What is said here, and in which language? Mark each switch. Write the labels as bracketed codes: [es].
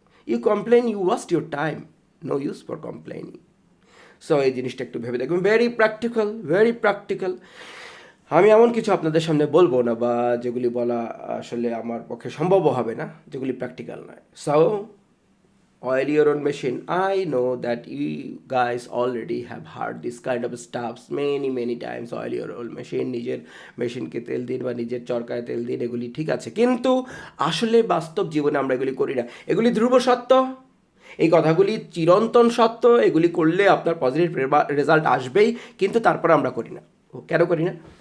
[en] You complain, you waste your time, no use for complaining. [bn] So এই জিনিসটা একটু ভেবে দেখবেন, [en] Very practical. [bn] আমি এমন কিছু আপনাদের সামনে বলবো না, বা যেগুলি বলা আসলে আমার পক্ষে সম্ভব হবে না, যেগুলি প্র্যাকটিক্যাল নয়। [en] So oil your own machine. I know that you guys already have heard this kind of stuffs many times. Oil your own machine, [bn] নিজের মেশিনকে তেল দিন বা নিজের চরকায় তেল দিন, এগুলি ঠিক আছে, কিন্তু আসলে বাস্তব জীবনে আমরা এগুলি করি না। এগুলি ধ্রুব সত্য, এই কথাগুলি চিরন্তন সত্য, এগুলি করলে আপনার পজিটিভ রেজাল্ট আসবেই, কিন্তু তারপর আমরা করি না। কেন করি না?